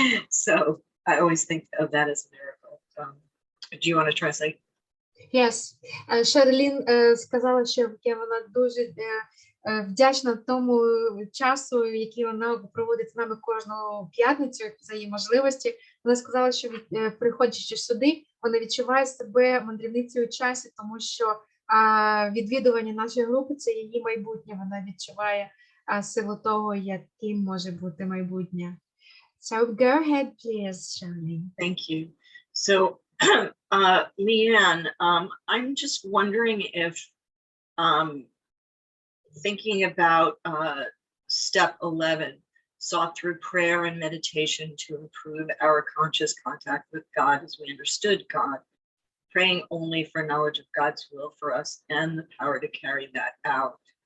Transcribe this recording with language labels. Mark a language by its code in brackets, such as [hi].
[en] So I always think of that as a miracle. Do you want to translate? Yes. [uk] Sherilyn сказала, що вона дуже вдячна тому часу, який вона проводить з нами кожну п'ятницю за її можливості. Вона сказала, що приходячи сюди, вона відчуває себе мандрівницею у часі, тому що відвідування нашої групи – це її майбутнє. Вона відчуває силу того, яким може бути майбутнє. [en] So go ahead, please, Sherilyn. Thank you. So, Leanne, I'm just wondering if thinking about step 11, sought through prayer and meditation to improve our conscious contact with God as we understood God, praying only for knowledge of God's will for us and the power to carry that out.